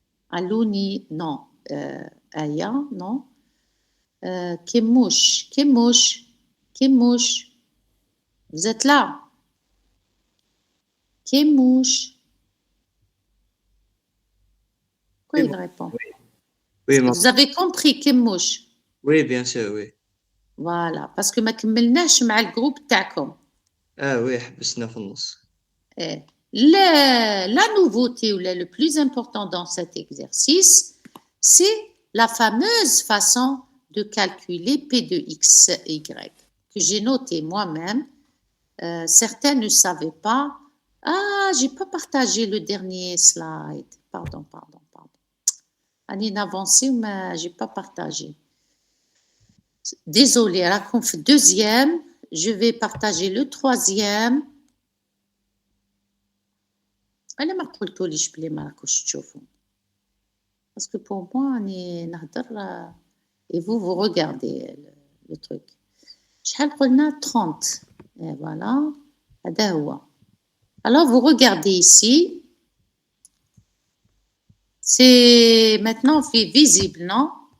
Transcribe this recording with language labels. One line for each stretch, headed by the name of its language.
French: Alouni? Non. Aya? Non. Kemouche? Vous êtes là? Kemouche? Quoi il répond? Oui, Vous avez compris, Kemouche? Oui, bien sûr, oui. Voilà, parce que
Arabic: ما كملناش مع الجروب تاعكم. Oui, حبسنا في النص.
French: La nouveauté ou le plus important dans cet exercice, c'est la fameuse façon de calculer P de X, Y, que j'ai noté moi-même. Certains ne savaient pas. Ah, j'ai pas partagé le dernier slide. Pardon. Annie avancé, mais j'ai pas partagé. Désolée,
Arabic: راكم في
French: deuxième. Je vais partager le troisième.
Arabic: أنا ما قلتوليش بلي ما راكوش تشوفوا.
French: Parce que pour moi,
Arabic: أني نهضر
French: et vous regardez le truc.
Arabic: شحال قلنا 30.
French: Et voilà.
Arabic: هذا هو.
French: Alors vous regardez ici. C'est maintenant visible, non?